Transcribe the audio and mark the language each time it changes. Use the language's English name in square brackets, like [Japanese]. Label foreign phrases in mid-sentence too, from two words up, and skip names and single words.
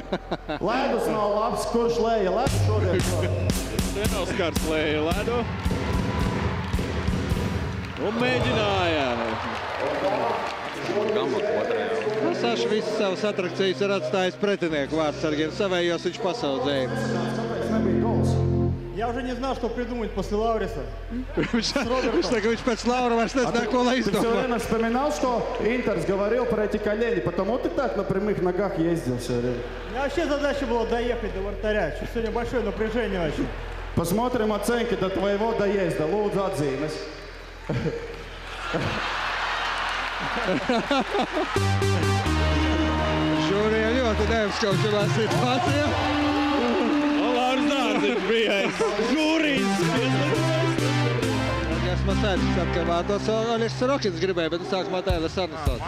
[Latvian] Ledus nav labs, kurš lēja ledu šodien? Te nav skars lēja ledu. Un mēģināja. Saša visas savas atrakcijas ir atstājis pretinieku vārdsargiem. Savējos viņš pasaudzēja. [Russian] Я уже не знал, что придумать после Лауриса. [Latvian] Viņš pēc Laura vairs nezināja, ko lai [Russian] Ты все [Latvian] izdomā. [Russian] время вспоминал, что Интерс говорил про эти колени, потому ты так на прямых ногах ездил все время. У меня вообще задача была доехать до вратаря. Сегодня большое напряжение очень. Посмотрим оценки до твоего доезда. [Latvian] Lūdzu atzīmes. Žūrija ļoti neapskaužamā situācijā. Un Lauris Dārziņš bija žūrijas pieslēdumais. Edgars Masaļskis atkal vārdos. Oļegs Sorokins gribēja, bet sākumā Tailes Arnesons.